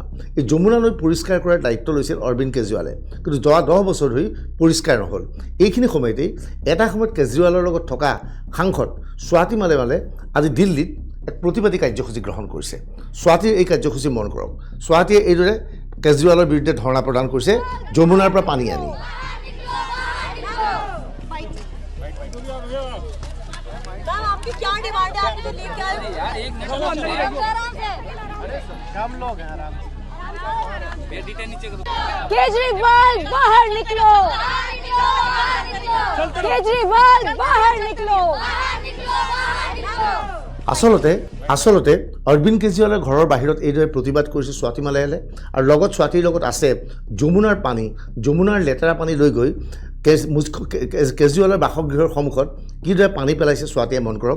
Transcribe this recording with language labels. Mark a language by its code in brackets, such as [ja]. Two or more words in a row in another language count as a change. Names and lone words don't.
[as] এই যমুনা নৈ পৰিষ্কাৰ কৰাৰ দায়িত্ব লৈছিল অৰবিন্দ কেজৰিৱালে, কিন্তু যোৱা 10 বছৰ ধৰি পৰিষ্কাৰ নহ'ল। এইখিনি সময়তেই এটা সময়ত কেজৰিৱালৰ লগত থকা সাংসদ স্বাতী মালিৱালে আজি দিল্লীত এক প্ৰতিবাদী কাৰ্যসূচী গ্ৰহণ কৰিছে। স্বাতীৰ এই কাৰ্যসূচী মন কৰক। স্বাতীয়ে এইদৰে কেজৰিৱালৰ বিৰুদ্ধে ধৰ্ণা প্ৰদান কৰিছে যমুনাৰ পৰা পানী আনি। [hi] आपकी क्या डिमांड है? आपने जो लेके आए केजरीवाल बाहर निकलो, केजरीवाल बाहर निकलो। [as] আচলতে অৰবিন্দ কেজৰিৱালৰ ঘৰৰ বাহিৰত এইদৰে প্ৰতিবাদ কৰিছে স্বাতী মালিৱালে, আৰু লগত স্বাতীৰ লগত আছে যমুনাৰ পানী, যমুনাৰ লেতেৰা পানী লৈ গৈ কেজৰিৱালৰ বাসগৃহৰ সন্মুখত কিদৰে পানী পেলাইছে স্বাতীয়ে মন কৰক।